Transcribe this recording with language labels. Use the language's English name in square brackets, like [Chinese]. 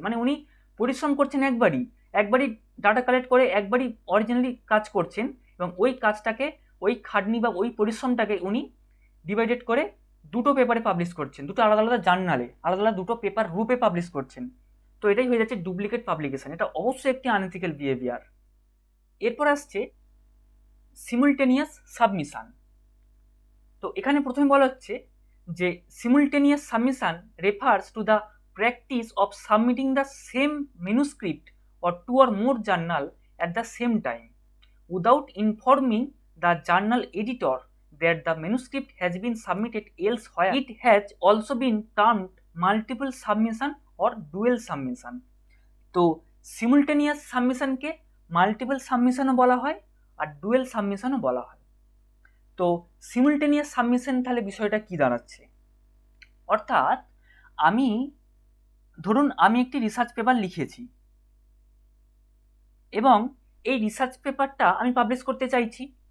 [Bangla] মানে উনি পরিশ্রম করছেন একবারই ডাটা কালেক্ট করে একবারই অরিজিনালি কাজ করছেন এবং ওই কাজটাকে ওই খাটনি বা ওই পরিশ্রমটাকে উনি ডিভাইডেড করে দুটো পেপারে পাবলিশ করছেন, দুটো আলাদা আলাদা জার্নালে আলাদা আলাদা দুটো পেপার রূপে পাবলিশ করছেন। তো এটাই হয়ে যাচ্ছে ডুপ্লিকেট পাবলিকেশন, এটা অবশ্যই একটি আনএথিক্যাল বিহেভিয়ার। এরপর আসছে সিমুলটেনিয়াস সাবমিশন। তো এখানে প্রথমে বলা হচ্ছে যে [English] Simultaneous submission refers to the practice of submitting the same manuscript or two or more journal at the same time without informing the journal editor that the manuscript has been submitted elsewhere. It has also been termed multiple submission or dual submission. [Bangla] তো সিমুলটেনিয়াস সাবমিশনকে multiple সাবমিশনও বলা হয় আর dual সাবমিশনও বলা হয়। তো সিমুলটেনিয়াস submission তাহলে বিষয়টা কি দাঁড়াচ্ছে, অর্থাৎ ধরুন আমি একটি রিসার্চ পেপার লিখেছি এবং এই রিসার্চ পেপারটা আমি পাবলিশ করতে চাইছি।